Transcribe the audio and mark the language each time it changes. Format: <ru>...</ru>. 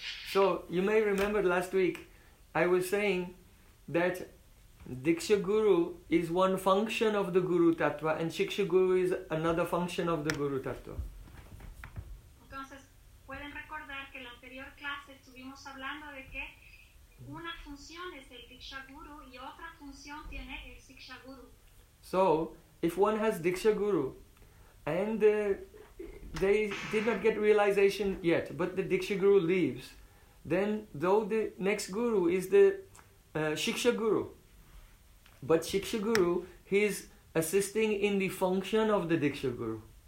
<en>So, you may remember last week, I was saying that Diksha Guru is one function of the Guru Tattva and Shiksha Guru is another function of the Guru Tattva.</en> <es>Entonces, pueden recordar que en la anterior clase estuvimos hablando de que una función es el Diksha Guru y otra función tiene el Shiksha Guru.</es> <en>So, if one has Diksha Guru and the they did not get realization yet, but the Diksha Guru leaves, then though the next Guru is the Shiksha Guru, but Shiksha Guru, he is assisting in the function of the Diksha Guru.</en>